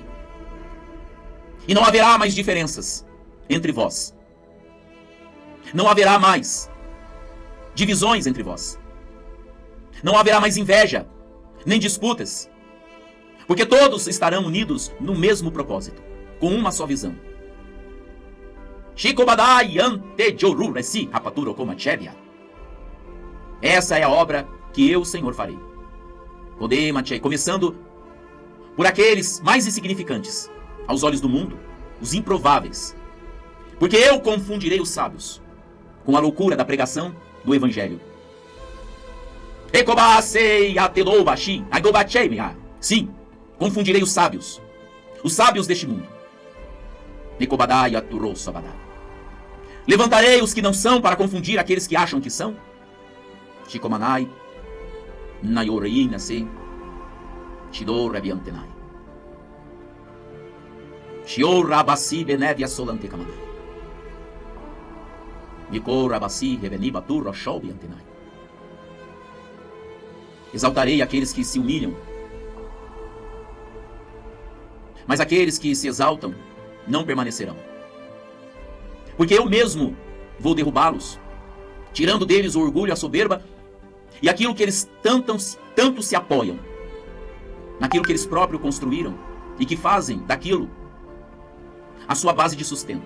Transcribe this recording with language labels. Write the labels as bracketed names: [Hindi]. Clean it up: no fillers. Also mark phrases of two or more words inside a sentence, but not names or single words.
[Portuguese] E não haverá mais diferenças entre vós. Não haverá mais divisões entre vós. Não haverá mais inveja, nem disputas. Porque todos estarão unidos no mesmo propósito, com uma só visão. Shikobadai ante joru resi rapaturo komachevia. Essa é a obra que eu, Senhor, farei. Começando por aqueles mais insignificantes aos olhos do mundo, os improváveis. Porque eu confundirei os sábios com a loucura da pregação do Evangelho. Sim, confundirei os sábios deste mundo. Levantarei os que não são para confundir aqueles que acham que são. Shikomanai, Nayorei Nasei, Shidor Rabiantenai. Shior Rabasi Benevia Solante Kamanai. Mikor Rabasi Reveniba Turra Shobi Antenai. Exaltarei aqueles que se humilham. Mas aqueles que se exaltam não permanecerão. Porque eu mesmo vou derrubá-los, tirando deles o orgulho, a soberba e aquilo que eles tanto se apoiam, naquilo que eles próprios construíram e que fazem daquilo a sua base de sustento.